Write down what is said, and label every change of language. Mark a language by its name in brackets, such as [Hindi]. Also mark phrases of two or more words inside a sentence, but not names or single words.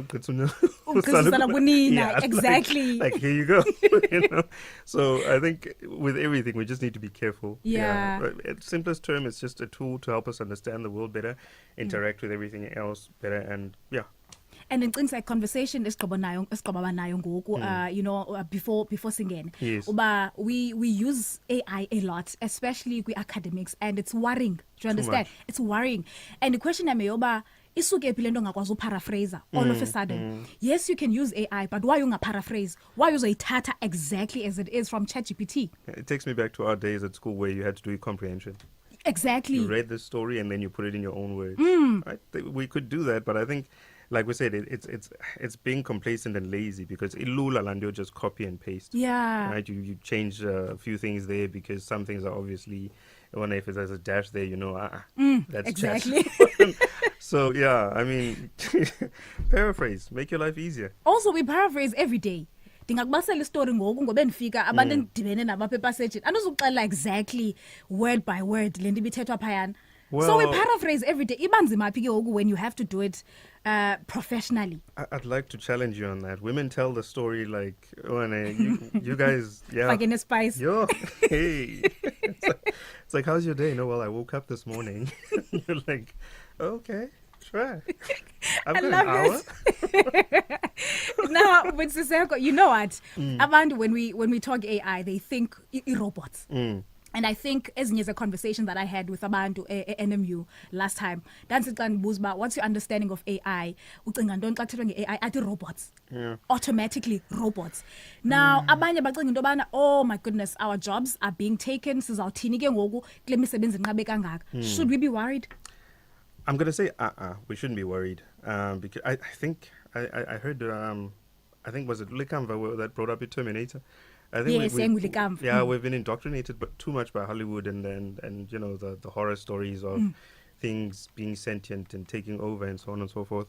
[English] exactly. Like here you go. So I think with everything we just need to be careful. Yeah. At simplest term, it's just a tool to help us understand the world better, interact with everything else better, and And in things like conversation [Xhosa] esiqoba nayo ngoku [English] before singene Yes. uba we use AI a lot, especially kwi academics, and it's worrying. Do you understand? much. It's worrying. And the question [Xhosa] yami yoba isuke phi lento ngakwazi uparaphrase [English] all of a sudden. Yes, you can use AI, but why ungaparaphrase? Why uzoyithatha exactly as it is from ChatGPT? It takes me back to our days at school where you had to do comprehension. Exactly. You read the story and then you put it in your own words. Right? We could do that, but I think, like we said, it's being complacent and lazy because [Xhosa] ilula landio [English] just copy and paste. Yeah. Right? You change a few things there because some things are obviously, if it has a dash there, that's exactly. chat. So yeah, I mean, paraphrase, make your life easier. Also, we paraphrase every day. [Xhosa] Ndingakubasela istory ngoku ngobe ndifika abantu endidibene nabo apha epasejini andizukuxelela [English] exactly word by word [Xhosa] le nto ibithethwa phayana. [English] So we paraphrase every day. [Xhosa] Iba nzima phi ke ngoku [English] when you have to do it professionally. I'd like to challenge you on that. Women tell the story like, you guys, yeah. Like in a spice. Yo, hey. It's like, how's your day? No, well, I woke up this morning. You're like, okay, sure. I've got an hour. Now, with Siseko, you know what? Abantu, when we talk AI, they think robots. And I think as a conversation that I had with abantu NMU last time, that's it. What's your understanding of AI? AI ati robots. Yeah. Automatically robots. Now, [Xhosa] abanye bacinga into yobana, [English] oh my goodness, our jobs are being taken. [Xhosa] Sizawuthini ke ngoku kule misebenzi inqabe kangaka. [English] Should we be worried? I'm gonna say we shouldn't be worried because I think I heard I think was it Likamva that brought up a Terminator. I think yes, we've been indoctrinated but too much by Hollywood and the horror stories of things being sentient and taking over and so on and so forth.